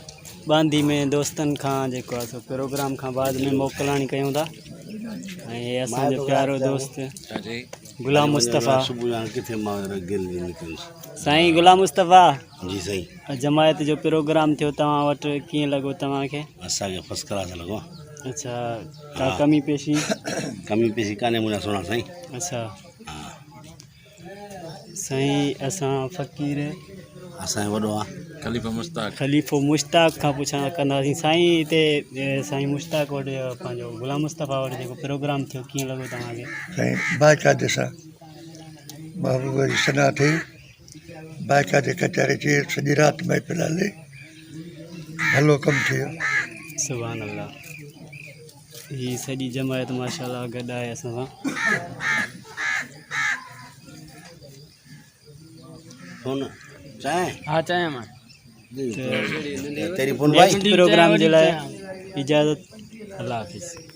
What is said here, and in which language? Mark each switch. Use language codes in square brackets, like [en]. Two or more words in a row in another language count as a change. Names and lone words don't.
[sd] बांदी में दोस्तनि खां जेको आहे सो प्रोग्राम खां बाद में मोकलाणी कयूं था ऐं असांजो प्यारो दोस्त छा चई गुलाम मुस्तफ़ा किथे मां गिल साईं गुलाम मुस्तफ़ा जी सही जमायत जो प्रोग्राम थियो तव्हां वटि कीअं लॻो तव्हांखे असांखे [en] first class [sd] लॻो अच्छा का कमी पेशी कमी पेशी कान्हे मुंहिंजा सोना साईं अच्छा साईं असां फ़क़ीर असांजो वॾो आहे खलीफ़ा मुश्ताक ख़लीफ़ो मुश्ताक खां पुछा कंदासीं साईं हिते साईं मुश्ताक वटि पंहिंजो गुलाम मुस्तफ़ा वटि जेको प्रोग्राम थियो कीअं लॻो तव्हांखे साईं बाक़ायदे सां महबूब जी सना थी बाक़ायदे कचारे चे सॼी राति महफ़िल हले भलो कमु थियो सुभान अल्लाह ही सॼी जमायत माशाल्लाह गॾु आहे असां सां फोन चाहे हाँ चाहे मां तेरी फोन भाई [en] next program [sd] जे लाइ इजाज़त अल्लाह हाफ़िज़